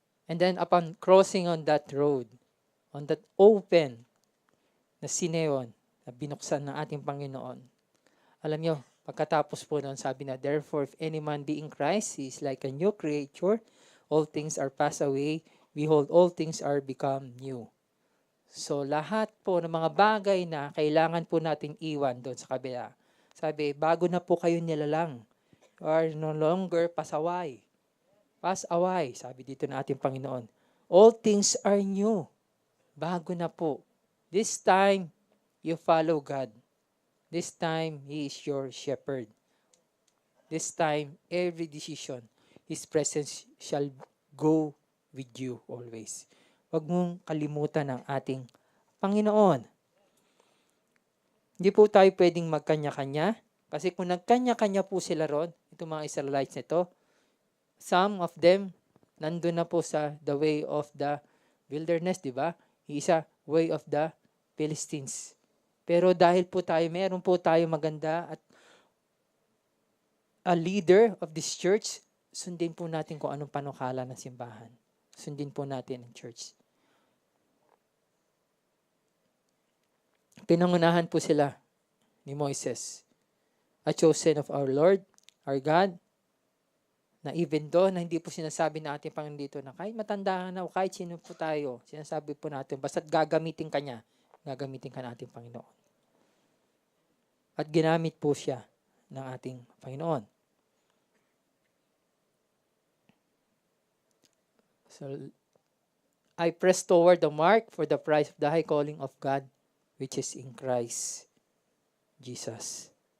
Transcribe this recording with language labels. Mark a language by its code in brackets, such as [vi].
[en] And then upon crossing on that road, on that open na Sineon, [tl] na binuksan ng ating Panginoon, alam nyo, pagkatapos po noon, sabi na, [en] therefore, if any man be in Christ, he is like a new creature. All things are passed away. Behold, all things are become new. [tl] So, lahat po ng mga bagay na kailangan po nating iwan doon sa kabila. Sabi, bago na po kayo nilalang. [en] You are no longer pasaway. Pass away, [tl] sabi dito ng ating Panginoon. [en] All things are new. [tl] Bago na po. [en] This time, you follow God. This time, He is your shepherd. This time, every decision, His presence shall go with you always. [tl] Huwag mong kalimutan ang ating Panginoon. Hindi po tayo pwedeng magkanya-kanya. Kasi kung nagkanya-kanya po sila ron, itong mga Israelites nito, [en] some of them, [tl] nandun na po sa [en] the way of the wilderness, [tl] di ba? Isa, [en] way of the Philistines. [tl] Pero dahil po tayo, meron po tayo maganda at [en] a leader of this church, [tl] sundin po natin kung anong panukala ng simbahan. Sundin po natin ang church. Pinangunahan po sila ni Moises, [en] a chosen of our Lord, our God, [tl] na even though na hindi po sinasabi na ating Panginoon dito na kahit matanda na o kahit sino po tayo, sinasabi po natin, basta't gagamitin ka niya, gagamitin ka na ating Panginoon. At ginamit po siya ng ating Panginoon. [en] So, I press toward the mark for the prize of the high calling of God, which is in Christ Jesus.